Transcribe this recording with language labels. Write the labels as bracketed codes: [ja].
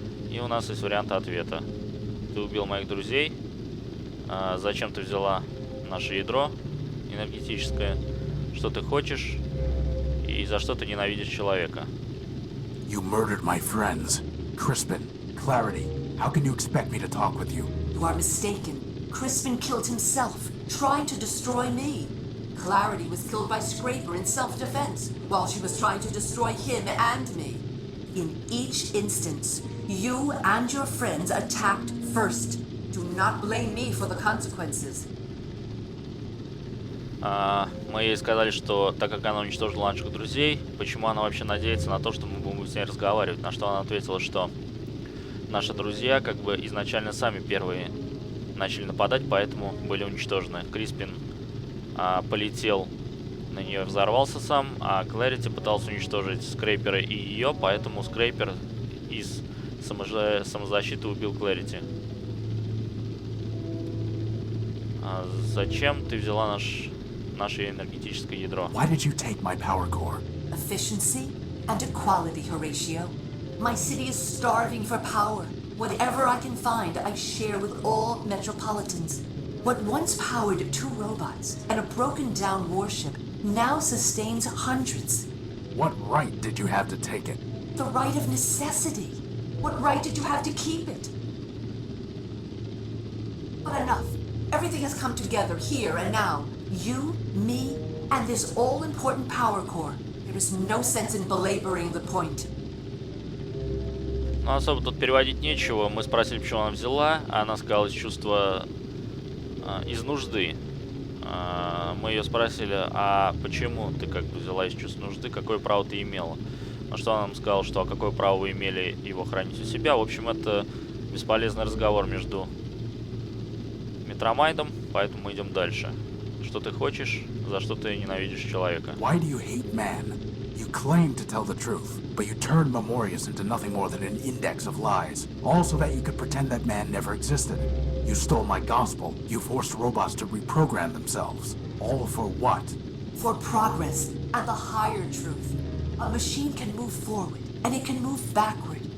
[ru] И у нас есть варианты ответа. Ты убил моих друзей. Зачем ты взяла наше ядро энергетическое? Что ты хочешь? И и за что ты ненавидишь человека. [en] You murdered my friends. Crispin, Clarity, how can you expect me to talk with you? You are mistaken. Crispin killed himself, trying to destroy me. Clarity was killed by Scraper in self-defense, while she was trying to destroy him and me. In each instance, you and your friends attacked first. Do not blame me for the consequences. [ru] Мы ей сказали, что так как она уничтожила наших друзей, почему она вообще надеется на то, что мы будем с ней разговаривать. На что она ответила, что наши друзья как бы изначально сами первые начали нападать, поэтому были уничтожены. Криспин полетел на нее, взорвался сам, а Клэрити пытался уничтожить Скрейпера и ее, поэтому Скрейпер из самозащиты убил Клэрити. Зачем ты взяла наше энергетическое ядро? [en] Why did you take my power core? Efficiency and equality, Horatio. My city is starving for power. Whatever I can find, I share with all metropolitans. What once powered 2 robots and a broken-down warship now sustains hundreds. What right did you have to take it? The right of necessity. What right did you have to keep it? But enough. Everything has come together here and now. You, me, and this all-important power core. There is no sense in belaboring the point. [ru] Ну, особо тут переводить нечего. Мы спросили, почему она взяла, а она сказала из чувства... из нужды. Мы ее спросили, а почему ты как бы взяла из чувства нужды, какое право ты имела? На что она нам сказала, что а какое право вы имели его хранить у себя. В общем, это бесполезный разговор между Метромайдом, поэтому мы идем дальше. Что ты хочешь, за что ты ненавидишь человека? [en] Why do you hate man? You claim to tell the truth, but you turned Memorius into nothing more than an index of lies, all so that you could pretend that man never existed. You stole my gospel. You forced robots to reprogram themselves. All for what? For progress and the higher truth. A machine can move forward, and it can move backward.